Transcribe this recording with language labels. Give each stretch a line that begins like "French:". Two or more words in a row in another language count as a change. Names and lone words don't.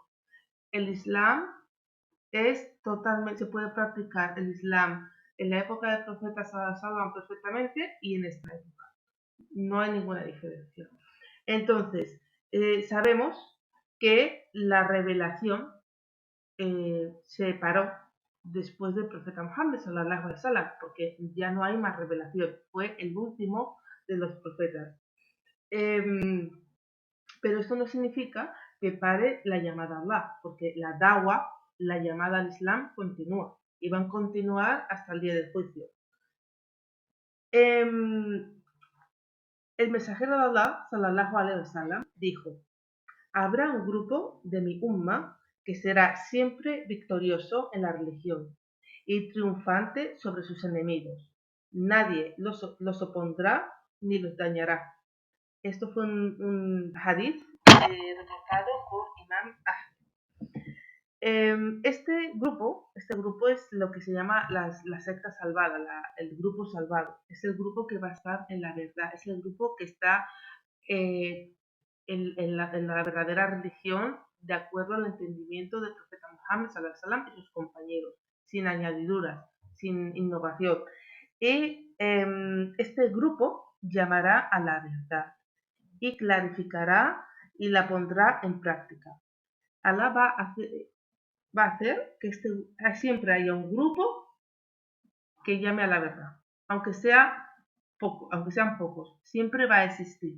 Spanish: El Islam es totalmente, se puede practicar el Islam en la época del profeta Sallallahu perfectamente y en esta época. No hay ninguna diferencia. Entonces, sabemos que la revelación se paró después del profeta Muhammad
Arabic: صلى الله عليه وسلم,
Spanish: porque ya no hay más revelación, fue el último de los profetas. Pero esto no significa que pare la llamada a Allah, porque la dawa, la llamada al Islam, continúa y va a continuar hasta el día del juicio. El mensajero de Allah,
Arabic: صلى الله عليه وسلم,
Spanish: dijo: habrá un grupo de mi umma que será siempre victorioso en la religión y triunfante sobre sus enemigos. Nadie los opondrá ni los dañará. Esto fue un hadith relatado por Imam Ahmed. Este grupo es lo que se llama la secta salvada, el grupo salvado. Es el grupo que va a estar en la verdad, es el grupo que está en la verdadera religión de acuerdo al entendimiento del profeta Muhammad
Arabic: صلى الله عليه وسلم
Spanish: y sus compañeros, sin añadiduras, sin innovación. Y este grupo llamará a la verdad y clarificará y la pondrá en práctica. Allah va a hacer que siempre haya un grupo que llame a la verdad, aunque sean pocos, siempre va a existir.